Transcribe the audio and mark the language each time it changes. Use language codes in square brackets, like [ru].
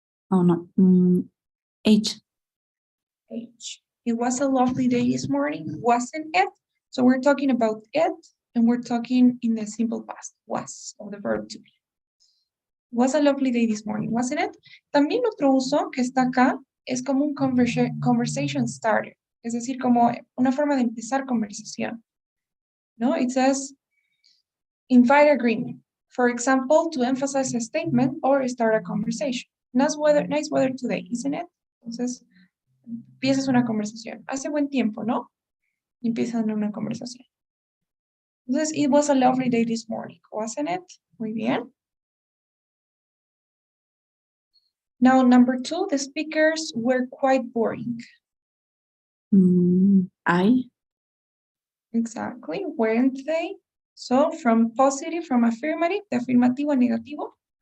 [en] Oh, no. H. H. It was a lovely day this morning, wasn't it? So we're talking about it, and we're talking in the simple past, was, of the verb to be. It was a lovely day this morning, wasn't it? [es] También otro uso que está acá es como un conversation starter, es decir, como una forma de empezar conversación. ¿No? [en] It says, invite agreement. For example, to emphasize a statement or start a conversation. Nice weather today, isn't it? [es] Entonces, empiezas una conversación. Hace buen tiempo, ¿no? Y empiezan una conversación. [en] Entonces, it was a lovely day this morning, wasn't it? [es] Muy bien. [en] Now, number 2, the speakers were quite boring. I. Exactly, weren't they? So, from positive, from affirmative, [es] de afirmativo a negativo,